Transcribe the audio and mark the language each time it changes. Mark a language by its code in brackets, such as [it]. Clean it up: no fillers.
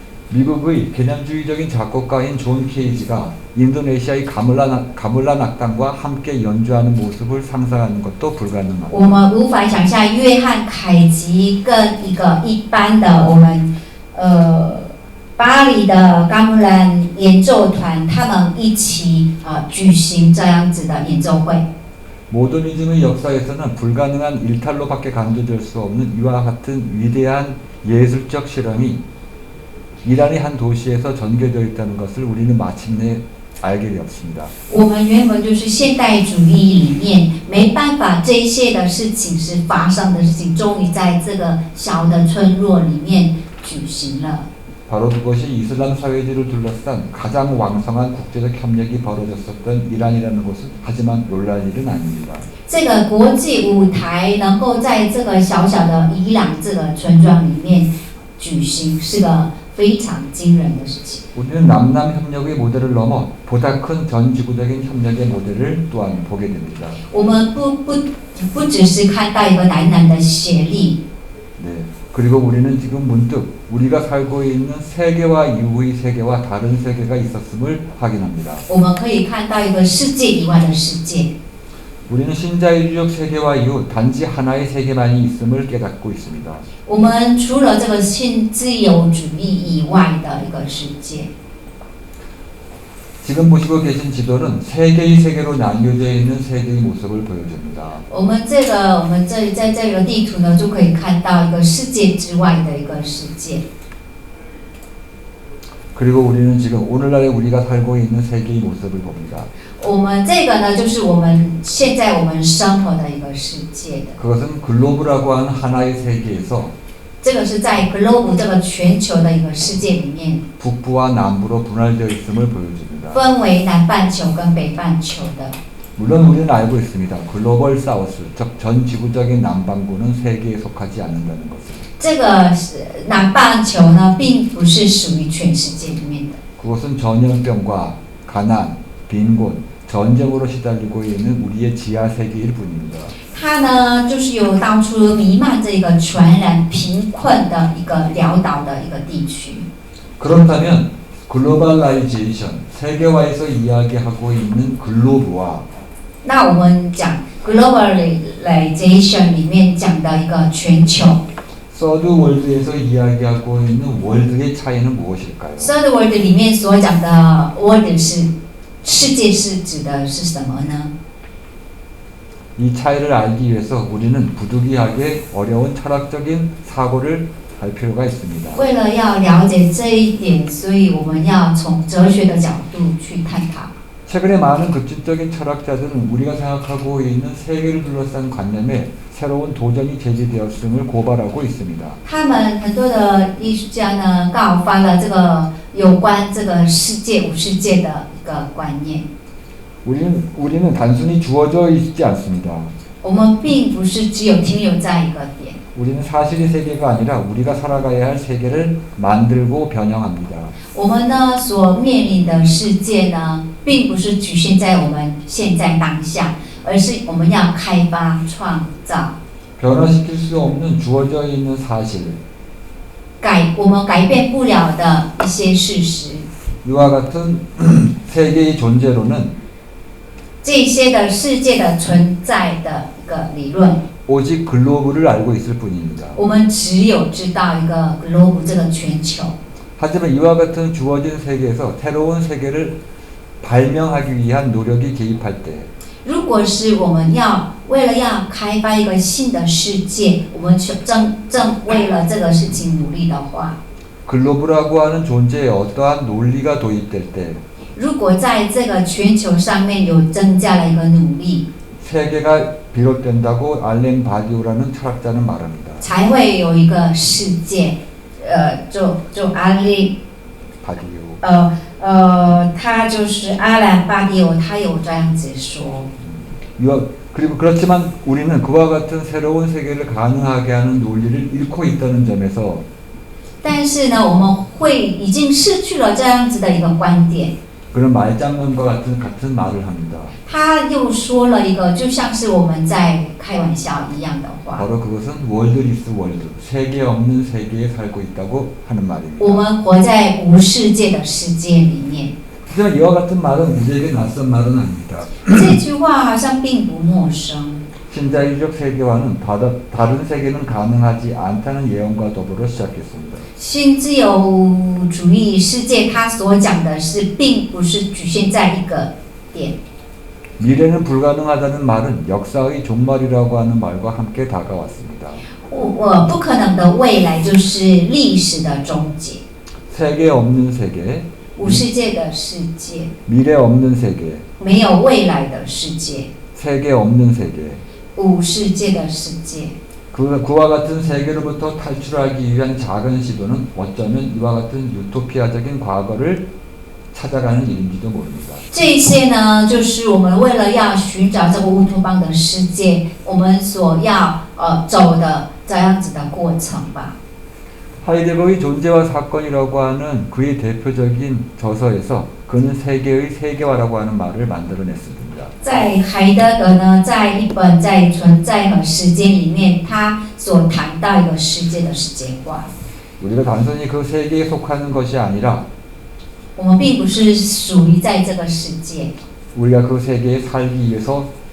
[ko] 미국의 개념주의적인 작곡가인 존 케이지가 인도네시아의 가물란 악단과 함께 연주하는 모습을 상상하는 것도 불가능합니다. [zh] 我们无法想象约翰凯吉跟一个一般的我们巴黎的嘎木兰演奏团，他们一起举行这样子的演奏会。 [ko] 모더니즘의 역사에서는 불가능한 일탈로밖에 강조될 수 없는 이와 같은 위대한 예술적 실험이 이란의 한 도시에서 전개되어 있다는 것을 우리는 마침내 알게 되었습니다. [zh] 我们原本就是现代主义里面没办法，这一切的事情是发生的事情，终于在这个小的村落里面举行了。 [ko] 바로 그것이 이슬람 사회주의를 둘러싼 가장 왕성한 국제적 협력이 벌어졌었던 이란이라는 것은 하지만 놀랄 일은 아닙니다. [zh] 这个国际舞台能够在这个小小的伊朗这个村庄里面举行，是个非常惊人的事情。 [ko] 우리는 남남 협력의 모델을 넘어 보다 큰 전 지구적인 협력의 모델을 또한 보게 됩니다. [zh] 我们不只是看到一个男的协力。 [ko] 네. 그리고 우리는 지금 문득 우리가 살고 있는 세계와 이후의 세계와 다른 세계가 있었음을 확인합니다. [zh] 我们可以看到一个世界以外的世界。 [ko] 우리는 신자유주의적 세계화 이후 단지 하나의 세계만이 있음을 깨닫고 있습니다. [zh] 我们除了这个新自由主义以外的一个世界， [ko] 지금 보시고 계신 지도는 세 개의 세계로 나뉘어져 있는 세계의 모습을 보여줍니다. [zh] 我们在这个地图呢，就可以看到一个世界之外的一个世界。 [ko] 그리고 우리는 지금 오늘날에 우리가 살고 있는 세계의 모습을 봅니다. [zh] 我们这个呢，就是我们现在我们生活的一个世界的。 [ko] 그것은 글로브라고 하는 하나의 세계에서 [zh] 这个是在 globe 这个全球的一个世界里面， [ko] 북부와 남부로 분할되어 있음을 보여줍니다. [zh] 分为南半球跟北半球的。 [ko] 물론 우리는 알고 있습니다. 글로벌 사우스, 즉 전 지구적인 남반구는 세계에 속하지 않는다는 것을. [zh] 这个是南半球呢，并不是属于全世界里面的。 [ko] 그것은 전염병과 가난, 빈곤, 전쟁으로 시달리고 있는 우리의 지하 세계일 뿐입니다. [zh] 它呢，就是有当初弥漫这个传染、贫困的一个潦倒的一个地区。 [ko] 그렇다면 글로벌라이제이션, 세계화에서 이야기하고 있는 글로브와 [zh] 那我们讲 globalization 里面讲的一个全球 [ko] 서드 월드에서 이야기하고 있는 월드의 차이는 무엇일까요? [zh] ，third world 里面所讲的 world 是世界是指的是什么呢？ [ko] 이 차이를 알기 위해서 우리는 부득이하게 어려운 철학적인 사고를 할 필요가 있습니다. [zh] 为了要了解这一点，所以我们要从哲学的角度去探讨。 [ko] 최근에 많은 급진적인 철학자들은 우리가 생각하고 있는 세계를 둘러싼 관념에 새로운 도전이 제기되었음을 고발하고 있습니다. [zh] 他们很多的艺术家呢，告发了这个有关这个世界、无世界的一个观念。 [ko] 우리는 단순히 주어져 있지 않습니다. [zh] 我们并不是只有停留在一个点， [ko] 우리는 사실의 세계가 아니라 우리가 살아가야 할 세계를 만들고 변형합니다. [zh] 我们呢所面临的世界呢，并不是局限在我们现在当下，而是我们要开发、创造。 [ko] 변화시킬 수 없는 주어져 있는 사실, [zh] 我们改变不了的一些事实， [ko] 이와 같은 세계의 존재로는 [zh] 这些的世界的存在的一个理论， [ko] 오직 글로브를 알고 있을 뿐입니다. [zh] 我们只有知道一个 globe 这个全球。 [ko] 하지만 이와 같은 주어진 세계에서 새로운 세계를 발명하기 위한 노력이 개입할 때 [zh] 如果是我们为了要开发一个新的世界，我们正为了这个事情努力的话， [ko] 글로브라고 하는 존재에 어떠한 논리가 도입될 때 [zh] 如果在这个全球上面有增加了一个努力， [ko] 세계가 비롯된다고 알렌 바디오라는 철학자는 말합니다. [zh] 才会有一个世界。就阿利， [ko] 바디오. [zh] 他就是阿兰巴迪欧，他有这样子说。 [ko] 그리고 그렇지만 우리는 그와 같은 새로운 세계를 가능하게 하는 논리를 잃고 있다는 점에서 [zh] 但是呢，我们已经失去了这样子的一个观点。 [ko] 그런 말장난과 같은 말을 합니다. [zh] 他又说了一个，就像是我们在开玩笑一样的话。 [ko] 바로 그것은 월드리스 월드, 세계 없는 세계에 살고 있다고 하는 말입니다. [zh] 我们活在无世界的世界里面。 [ko] 하지만 이와 같은 말은 우리에게 낯선 말은 아닙니다. [zh] 这句话好像并不陌生。 [ko] 신자유적 세계화는 다른 세계는 가능하지 않다는 예언과 더불어 시작했습니다. [zh] 新自由主义世界，它所讲的是，并不是局限在一个点。 [ko] 미래는 불가능하다는 말은 역사의 종말이라고 하는 말과 함께 다가왔습니다. [zh] 不可能的未来就是历史的终结。 [ko] 세계 없는 세계, [zh] 无世界的世界， [ko] 미래 없는 세계, [zh] 没有未来的世界， [ko] 세계 없는 세계. [zh] 无世界的世界。 [ko] 그와 같은 세계로부터 탈출하기 위한 작은 시도는 어쩌면 이와 같은 유토피아적인 과거를 찾아가는 일인지도 모릅니다. [zh] 这些呢，就是我们为了要寻找这个乌托邦的世界，我们所要走的这样子的过程吧。 [ko] 하이데거의 존재와 사건이라고 하는 그의 대표적인 저서에서 그는 세계의 세계화라고 하는 말을 만들어냈습니다. [zh] 在海德格呢，在一本在存在和时间里面，他所谈到一个世界的世界化。 [ko] 우리가 단순히 그 세계에 속하는 것이 아니라 [zh] 我们并不是属于在这个世界， [ko] 우리가 그 세계에 살기 위해서